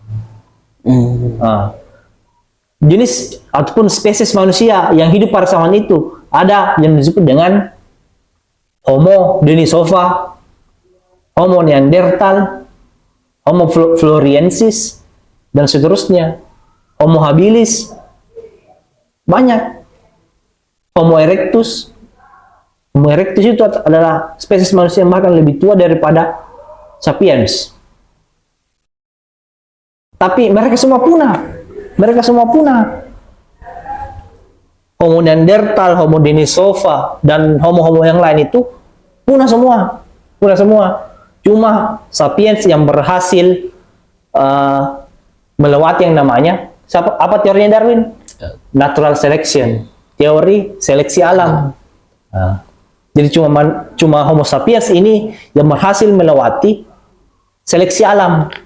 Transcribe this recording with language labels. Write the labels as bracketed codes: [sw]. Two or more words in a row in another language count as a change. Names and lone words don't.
[id] Jenis ataupun spesies manusia yang hidup pada zaman itu ada yang disebut dengan Homo denisova, Homo neanderthal, Homo floresiensis, dan seterusnya. Homo habilis, banyak. Homo erectus. Homo erectus itu adalah spesies manusia yang bahkan lebih tua daripada sapiens. Tapi mereka semua punah. Homo neanderthal, Homo denisova, dan homo-homo yang lain itu punah semua. Cuma sapiens yang berhasil melewati yang namanya apa teorinya Darwin? [en] Natural selection, [id] teori seleksi alam. Jadi cuma Homo sapiens ini yang berhasil melewati seleksi alam.